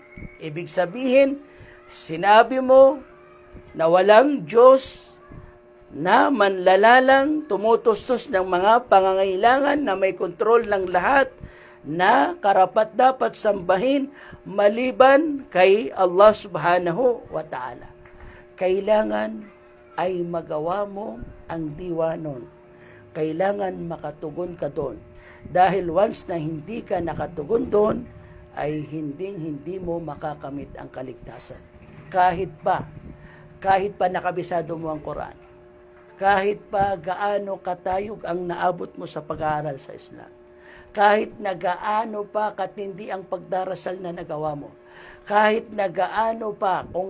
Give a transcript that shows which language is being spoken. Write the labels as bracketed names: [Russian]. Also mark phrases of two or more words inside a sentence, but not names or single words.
[Filipino] Ibig sabihin, sinabi mo na walang Diyos na manlalalang tumutustos ng mga pangangailangan, na may kontrol ng lahat, na karapat-dapat sambahin maliban kay Allah [Arabic] سبحانه وتعالى. [Filipino] Kailangan ay magawa mo ang diwa nun. Kailangan makatugon ka doon. Dahil once na hindi ka nakatugon doon, ay hindi mo makakamit ang kaligtasan. Kahit pa nakabisado mo ang Quran, kahit pa gaano katayog ang naabot mo sa pag-aaral sa Islam, kahit na gaano pa katindi ang pagdarasal na nagawa mo, kahit na gaano pa